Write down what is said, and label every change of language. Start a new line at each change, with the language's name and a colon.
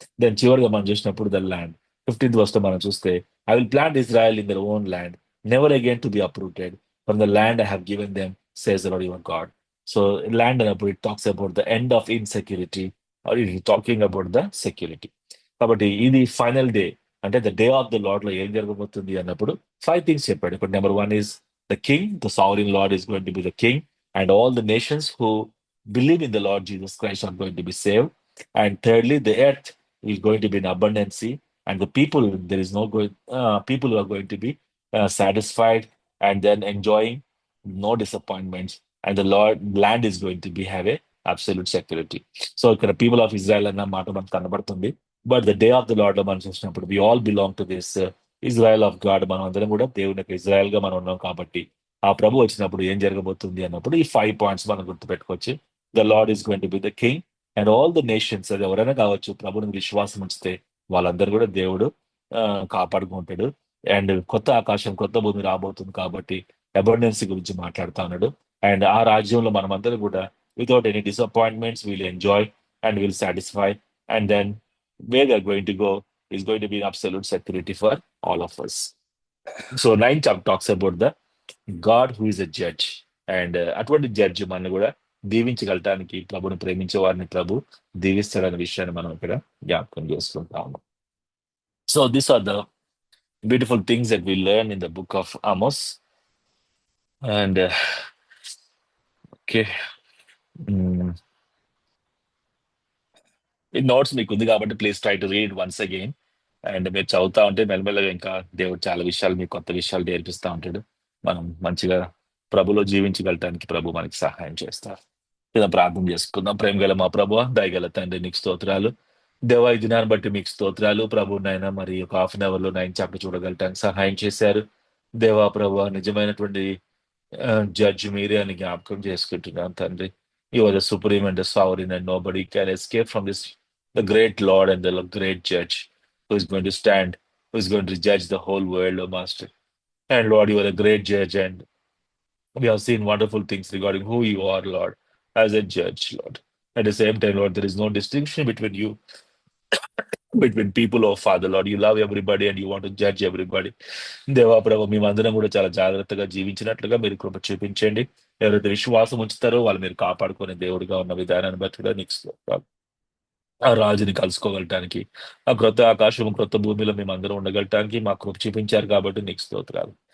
English: then
Telugu: చివరిగా మనం చూసినప్పుడు
English: The land. 15th verse
Telugu: లో మనం చూస్తే
English: I will plant Israel in their own land, never again to be uprooted from the land I have given them, says the Lord your God. So land
Telugu: అన్నప్పుడు
English: It talks about the end of insecurity, or it talking about the security.
Telugu: కాబట్టి ఇది final day, అంటే the day of the lord లో ఏం జరగబోతుంది అన్నప్పుడు 5 things చెప్పాడు.
English: ఇప్పుడు number 1 is the king, the sovereign Lord is going to be the king, and all the nations who believe in the Lord Jesus Christ are going to be saved. And thirdly, the earth is going to be in abundancy, and the people, there is no going, people are going to be satisfied and then enjoying no disappointments, and the Lord land is going to be have a absolute security. So
Telugu: ఇక్కడ
English: people of Israel
Telugu: అన్న మాట మనకు కనబడుతుంది.
English: But the day of the Lord లో మనం చూసినప్పుడు we all belong to this Israel of God.
Telugu: మనం అందరం కూడా దేవుని యొక్క ఇజ్రాయెల్ గా మనం ఉన్నాం. కాబట్టి ఆ ప్రభు వచ్చినప్పుడు ఏం జరగబోతుంది అన్నప్పుడు ఈ 5 points మనం గుర్తుపెట్టుకోవచ్చు.
English: the lord is going to be the king and all the nations,
Telugu: అది ఎవరైనా కావచ్చు, ప్రభుని విశ్వాసం ఉంచితే వాళ్ళందరూ కూడా దేవుడు కాపాడుకుంటాడు. అండ్ కొత్త ఆకాశం కొత్త భూమి రాబోతుంది కాబట్టి అబండెన్స్ గురించి మాట్లాడుతా ఉన్నాడు.
English: and
Telugu: ఆ రాజ్యంలో మనమందరం కూడా
English: Without any disappointments will enjoy and will satisfy. And then where they are going to go is going to be absolute security for all of us. So 9th chapter talks about the God who is a judge.
Telugu: And అటువంటి judge మనం కూడా దీవించగలటానికి ప్రభుని ప్రేమించే వారిని ప్రభు దీవిస్తాడనే విషయాన్ని మనం ఇక్కడ జ్ఞాపకం చేసుకుంటాము.
English: So these are the beautiful things that we learn in the book of Amos. And okay.
Telugu: ఈ నోట్స్ మీకు ఉంది కాబట్టి
English: Please try to read once again.
Telugu: And మీరు చదువుతా ఉంటే మెల్లమెల్లగా ఇంకా దేవుడు చాలా విషయాలు, మీకు కొత్త విషయాలు నేర్పిస్తూ ఉంటాడు. మనం మంచిగా ప్రభులో జీవించగలటానికి ప్రభు మనకి సహాయం చేస్తారు. ఇలా ప్రార్థన చేసుకుందాం. ప్రేమ గల మా ప్రభు, దయగల తండ్రి, నీకు స్తోత్రాలు. దేవా ఈ దినాన్ని బట్టి మీకు స్తోత్రాలు ప్రభు నాయన. మరి ఒక హాఫ్ అన్ అవర్ లో 9 చాప్టర్ చూడగలటానికి సహాయం చేశారు. దేవా ప్రభు నిజమైనటువంటి జడ్జి మీరే అని జ్ఞాపకం చేసుకుంటున్నాను తండ్రి.
English: You are the supreme and the sovereign and nobody can escape from this the great lord and the great judge who is going to stand, who is going to judge the whole world, O master. And Lord, you are a great judge, and we have seen wonderful things regarding who you are, Lord, as a judge, Lord. At the same time, Lord, there is no distinction between you, between people, oh Father, Lord. You love everybody and you want to judge everybody.
Telugu: దేవా ప్రభు మేమందరం కూడా చాలా జాగ్రత్తగా జీవించినట్లుగా మీరు కృప చూపించండి. ఎవరైతే విశ్వాసం ఉంచుతారో వాళ్ళు మీరు కాపాడుకునే దేవుడిగా ఉన్న విధానాన్ని బట్టి కూడా నీకు స్తోత్రాలు. ఆ రాజుని కలుసుకోగలటానికి, ఆ క్రొత్త ఆకాశం, క్రొత్త భూమిలో మేమందరం ఉండగలటానికి మా కృప చూపించారు కాబట్టి నీకు స్తోత్రాలు.